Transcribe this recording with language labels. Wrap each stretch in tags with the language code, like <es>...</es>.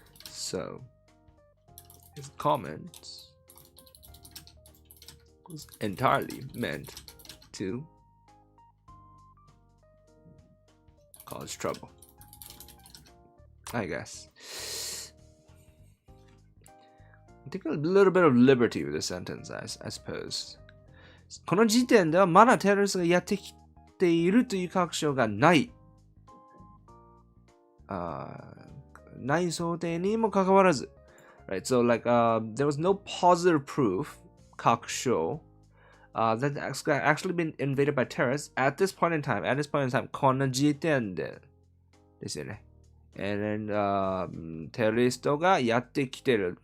<en>So his comment was entirely meant to cause trouble, I guess. Take a little bit of liberty with the sentence, I suppose.</en> <ja>この時点ではまだテロリストがやってきているという確証がない。ない想定にもかかわらず。</ja> <en>Right, so like there was no positive proof, 確証, that actually been invaded by terrorists at this point in time. At this point in time,</en> <ja>この時点でですよね。 And then テロリストがやってきてる。</ja>